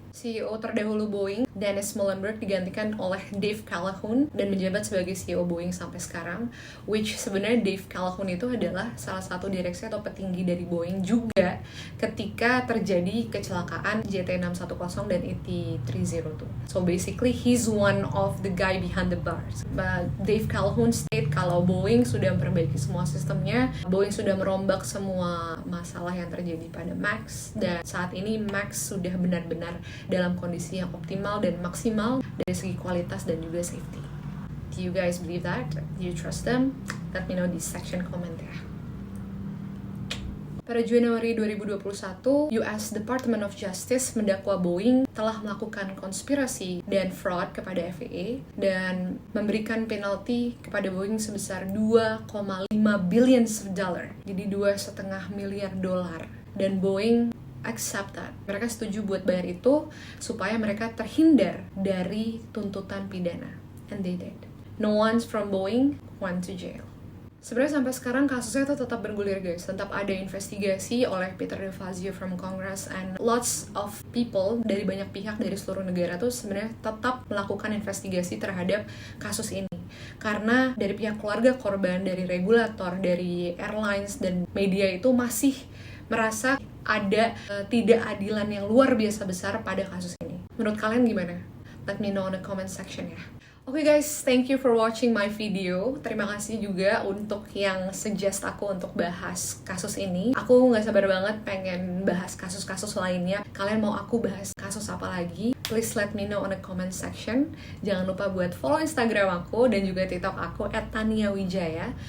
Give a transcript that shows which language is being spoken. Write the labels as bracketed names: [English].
[Indonesian] CEO terdahulu Boeing, Dennis Muilenburg, digantikan oleh Dave Calhoun dan menjabat sebagai CEO Boeing sampai sekarang, which sebenarnya Dave Calhoun itu adalah salah satu direksi atau petinggi dari Boeing juga ketika terjadi kecelakaan JT610 dan ET302. [English] So basically, he's one of the guy behind the bars. [Indonesian] But Dave Calhoun state kalau Boeing sudah memperbaiki semua sistemnya, Boeing sudah merombak semua masalah yang terjadi pada MAX, dan saat ini MAX sudah benar-benar dalam kondisi yang optimal dan maksimal dari segi kualitas dan juga safety. [English] Do you guys believe that? Do you trust them? Let me know [Indonesian] di section comment ya. Pada Januari 2021, US Department of Justice mendakwa Boeing telah melakukan konspirasi dan fraud kepada FAA dan memberikan penalti kepada Boeing sebesar $2.5 billion. Jadi $2,5 miliar. Dan [English] Boeing accept that. [Indonesian] Mereka setuju buat bayar itu supaya mereka terhindar dari tuntutan pidana. [English] And they did. No one from Boeing went to jail. [Indonesian] Sebenarnya sampai sekarang kasusnya tuh tetap bergulir, guys. Tetap ada investigasi oleh Peter DeFazio [English] from Congress and lots of people [Indonesian] dari banyak pihak dari seluruh negara tuh sebenarnya tetap melakukan investigasi terhadap kasus ini. Karena dari pihak keluarga korban, dari regulator, dari airlines dan media itu masih merasa ada ketidakadilan yang luar biasa besar pada kasus ini. Menurut kalian gimana? [English] Let me know in the comment section ya. Oke guys, thank you for watching my video. [Indonesian] Terima kasih juga untuk yang suggest aku untuk bahas kasus ini. Aku gak sabar banget pengen bahas kasus-kasus lainnya. Kalian mau aku bahas kasus apa lagi? [English] Please let me know in the comment section. [Indonesian] Jangan lupa buat follow Instagram aku dan juga TikTok aku @taniawijaya.